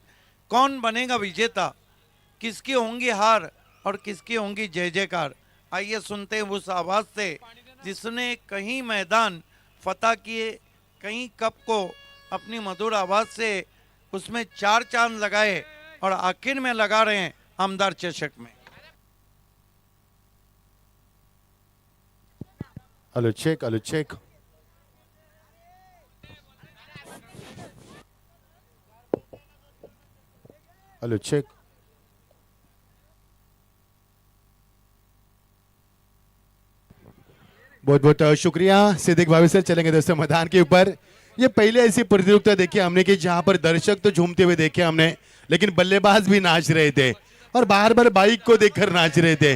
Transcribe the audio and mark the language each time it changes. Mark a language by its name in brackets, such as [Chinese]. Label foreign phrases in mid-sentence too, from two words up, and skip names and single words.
[Hindi] कौन बनेगा विजेता, किसकी होंगी हार और किसकी होंगी जय जयकार, आइए सुनते हैं उस आवाज़ से जिसने कहीं मैदान फतह किए, कहीं कप को अपनी मधुर आवाज़ से उसमें 4 चांद लगाए और आखिर में लगा रहे हैं आमदार चषक में। [English] Hello check, hello check. Hello check. [Hindi] बहुत बहुत शुक्रिया सिद्दीक भाभी सर। चलेंगे दोस्तों मैदान के ऊपर। ये पहले ऐसी प्रतियोगिता देखी हमने कि जहां पर दर्शक तो झूमते हुए देखे हमने, लेकिन बल्लेबाज भी नाच रहे थे और बार बार बाइक को देखकर नाच रहे थे।